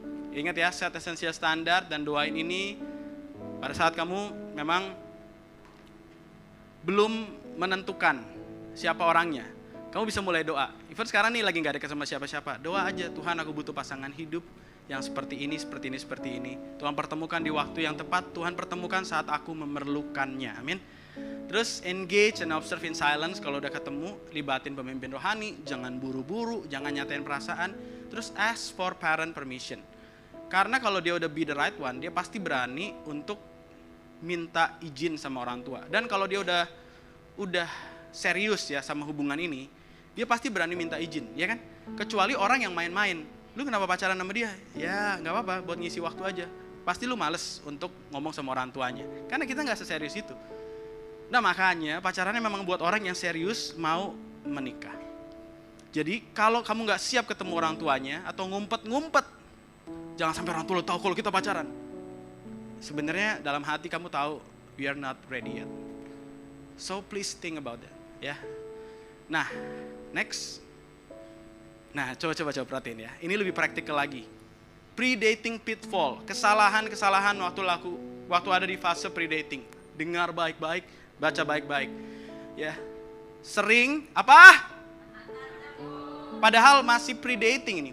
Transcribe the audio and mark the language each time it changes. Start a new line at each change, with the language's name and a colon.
Indonesian: Ingat ya, set essential standard dan doain ini pada saat kamu memang belum menentukan siapa orangnya. Kamu bisa mulai doa. Even sekarang nih lagi gak dekat sama siapa-siapa. Doa aja, Tuhan aku butuh pasangan hidup yang seperti ini, seperti ini, seperti ini. Tuhan pertemukan di waktu yang tepat. Tuhan pertemukan saat aku memerlukannya. Amin. Terus
English: engage and observe in silence.
Indonesian: Kalau udah ketemu, libatin pemimpin rohani. Jangan buru-buru, jangan nyatain perasaan. Terus
English: ask for parent permission.
Indonesian: Karena kalau dia udah
English: be the right one,
Indonesian: dia pasti berani untuk minta izin sama orang tua. Dan kalau dia udah serius ya sama hubungan ini, dia pasti berani minta izin, ya kan? Kecuali orang yang main-main. Lu kenapa pacaran sama dia? Ya nggak apa-apa, buat ngisi waktu aja. Pasti lu males untuk ngomong sama orang tuanya. Karena kita nggak seserius itu. Nah makanya pacarannya memang buat orang yang serius mau menikah. Jadi kalau kamu nggak siap ketemu orang tuanya atau ngumpet-ngumpet, jangan sampai orang tua lo tahu kalau kita pacaran. Sebenarnya dalam hati kamu tahu
English: we are not ready yet. So please think about that, ya.
Indonesian: Nah, next. Nah, coba perhatiin ya. Ini lebih praktikal lagi. Pre-dating pitfall, kesalahan-kesalahan waktu ada di fase pre-dating. Dengar baik-baik, baca baik-baik. Ya. Sering apa? Padahal masih pre-dating ini.